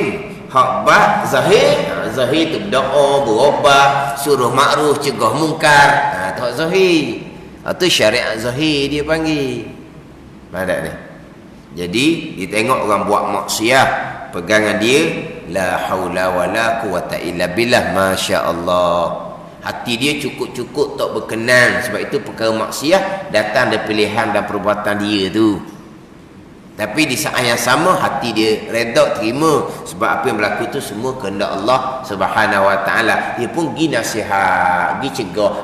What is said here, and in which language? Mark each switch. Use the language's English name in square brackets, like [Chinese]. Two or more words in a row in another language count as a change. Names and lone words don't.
[Malay] Hak bab zahir, zahir tu doa, berobat, suruh makruf, cegah mungkar. Tu hak zahir. Tu syariat zahir dia panggil. Pada ni. Jadi dia tengok orang buat maksiat, pegangan dia [Arabic] la haula wala quwata illa billah, [Malay] masya-Allah. Hati dia cukup-cukup tak berkenan. Sebab itu perkara maksiat datang dari pilihan dan perbuatan dia tu. Tapi di saat yang sama hati dia redha terima. Sebab apa yang berlaku tu semua kehendak Allah [Arabic] Subhanahu Wa Taala. [Malay] Dia pun pergi nasihat, pergi cegah.